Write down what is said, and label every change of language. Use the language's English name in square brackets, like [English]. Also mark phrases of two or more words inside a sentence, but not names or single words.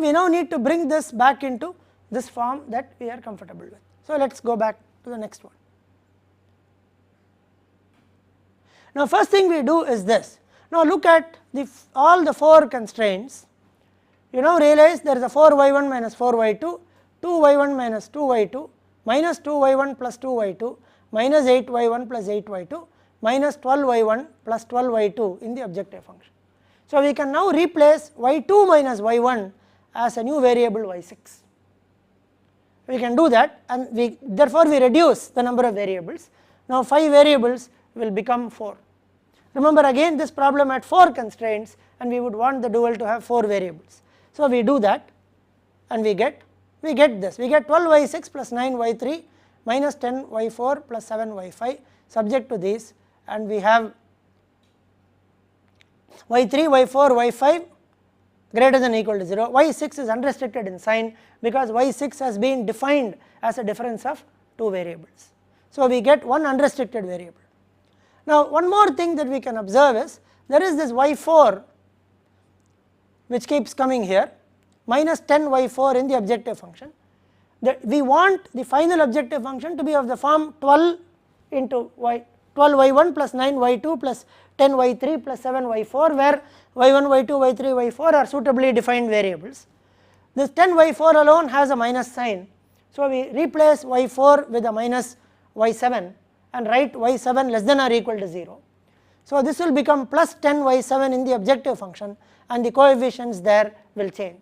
[English] We now need to bring this back into this form that we are comfortable with. So let's go back to the next one. Now first thing we do is this. Now look at all the 4 constraints. You now realize there is a 4y1 minus 4y2, 2y1 minus 2y2, minus 2y1 plus 2y2, minus 8y1 plus 8y2, minus 12y1 plus 12y2 in the objective function. So we can now replace y2 minus y1 as a new variable y6. We can do that, and therefore we reduce the number of variables. Now 5 variables will become 4. Remember again, this problem had 4 constraints and we would want the dual to have 4 variables. So we do that and we get we get this, we get 12y6 plus 9y3 minus 10y4 plus 7y5 subject to these, and we have y3, y4, y5 greater than or equal to 0. y6 is unrestricted in sign because y6 has been defined as a difference of two variables. So we get one unrestricted variable. Now one more thing that we can observe is there is this y4 which keeps coming here, minus 10y4 in the objective function. That we want the final objective function to be of the form 12 into 12y1 plus 9y2 plus 10y3 plus 7y4, where y1, y2, y3, y4 are suitably defined variables. This 10y4 alone has a minus sign, so we replace y4 with a minus y7 and write y7 less than or equal to 0. So this will become plus 10y7 in the objective function, and the coefficients there will change.